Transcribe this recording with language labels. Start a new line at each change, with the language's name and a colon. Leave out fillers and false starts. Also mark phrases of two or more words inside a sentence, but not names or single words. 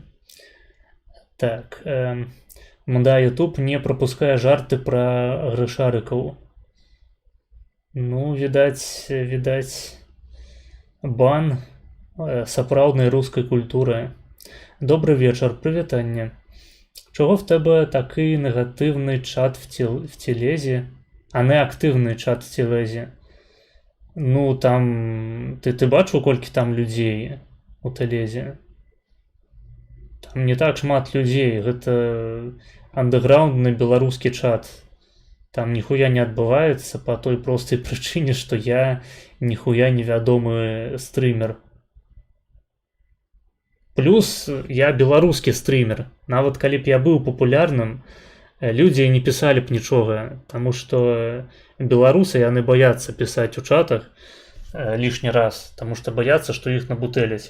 Belarusian: Так, да, YouTube не прапускае жарты пра грышарыкаў. Ну, відаць, бан сапраўднай рускай культуры. Добры вечар, прывітанне.
Ukrainian: Чого в тебе такий негативний чат в Телезі, а не активний чат в Телезі?
Belarusian: Ну, там,
Ukrainian: ти бачив,
Belarusian: колькі там людей у Телезі? Там не так шмат людей, гэта андэграундны беларускі чат. Там ніхуя не адбываецца по той простай прычыне, што я ніхуя невядомы стрымер. Плюс я беларускі стрымер. Нават калі б я быў папулярным, людзі не пісалі б нічога, таму што беларусы, яны баяцца пісаць у чатах лішні раз, таму што баяцца, што іх набутэляць.